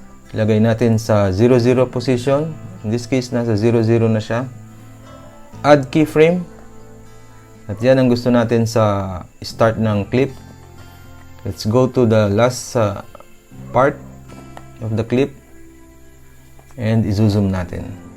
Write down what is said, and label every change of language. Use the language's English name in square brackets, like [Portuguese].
[Filipino] Ilagay natin sa 00 position. [English] In this case, [Filipino] nasa 00 na siya. [English] Add keyframe. [Filipino] At yan ang gusto natin sa start ng clip. [English] Let's go to the last part of the clip and [Filipino] i-zoom natin.